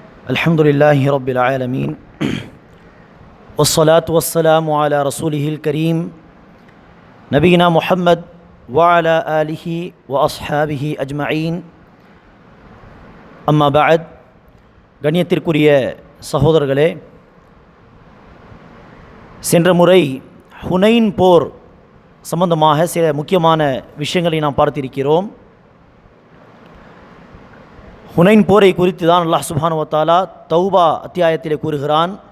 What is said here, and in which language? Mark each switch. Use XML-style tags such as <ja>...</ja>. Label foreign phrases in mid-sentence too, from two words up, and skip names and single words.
<ar>الحمد لله رب العالمين والصلاة والسلام على رسوله الكريم نبينا محمد وعلى آله وأصحابه أجمعين أما بعد</ar> <ta>கண்ணியத்திற்குரிய சகோதரர்களே, சென்ற முறை ஹுனைன் போர் சம்பந்தமாக சில முக்கியமான விஷயங்களை நாம் பார்த்திருக்கிறோம். ஹுனைன் போரை குறித்து தான் அல்லாஹ்</ta> <ar>سبحانه وتعالى</ar> <ta>தௌபா அத்தியாயத்திலே கூறுகிறான்.</ta>